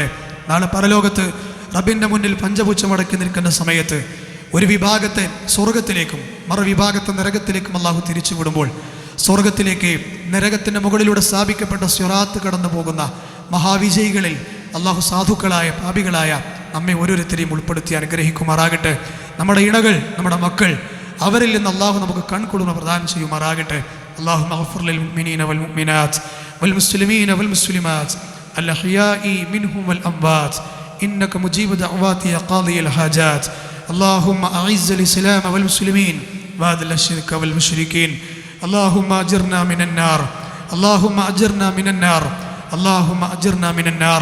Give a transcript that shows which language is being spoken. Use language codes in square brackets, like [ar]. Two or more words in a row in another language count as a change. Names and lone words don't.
[ml] നാളെ പരലോകത്ത് റബ്ബിൻ്റെ മുന്നിൽ പഞ്ചപുച്ഛമടക്കി നിൽക്കുന്ന സമയത്ത് ഒരു വിഭാഗത്തെ സ്വർഗത്തിലേക്കും മറുവിഭാഗത്തെ നരകത്തിലേക്കും അള്ളാഹു തിരിച്ചു വിടുമ്പോൾ സ്വർഗത്തിലേക്ക് നരകത്തിൻ്റെ മുകളിലൂടെ സ്ഥാപിക്കപ്പെട്ട സിറാത്ത് കടന്നു പോകുന്ന മഹാവിജയികളിൽ അള്ളാഹു സാധുക്കളായ പാപികളായ നമ്മെ ഓരോരുത്തരെയും ഉൾപ്പെടുത്തി അനുഗ്രഹിക്കുമാറാകട്ടെ. നമ്മുടെ ഇണകൾ, നമ്മുടെ മക്കൾ, അവരിൽ നിന്ന് അള്ളാഹു നമുക്ക് കൺകുളിർമ പ്രദാനം ചെയ്യുമാറാകട്ടെ. [ar] اللهم اغفر للمؤمنين والمؤمنات والمسلمين والمسلمات الأحياء منهم والأموات إنك مجيب دعوات يا قاضي الحاجات. اللهم أعز الإسلام والمسلمين وأذل الشرك والمشركين. اللهم أجرنا من النار، اللهم أجرنا من النار، اللهم أجرنا من النار.